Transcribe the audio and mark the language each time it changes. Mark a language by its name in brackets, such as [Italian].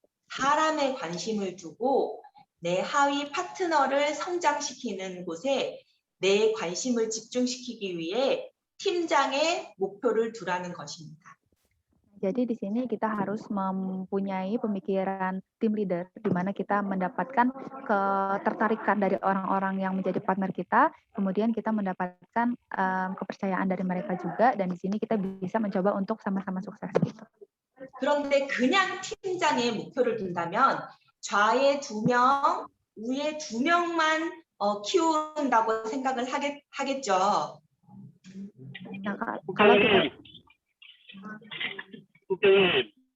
[Korean] 사람에 관심을 두고 내 하위 파트너를 성장시키는 곳에 내 관심을 집중시키기 위해 팀장의 목표를 두라는 것입니다. [Indonesian] Jadi di sini kita harus mempunyai pemikiran tim leader, di mana kita mendapatkan ketertarikan dari orang-orang yang menjadi partner kita, kemudian kita mendapatkan kepercayaan dari mereka juga, dan di sini kita bisa mencoba untuk sama-sama sukses. Gitu. [Korean] 그런데 그냥 팀장의 목표를 둔다면 좌에 2명, 우에 2명만 키운다고 생각을 하겠죠. [Indonesian] Nah, kalau kita [Korean] 국장님,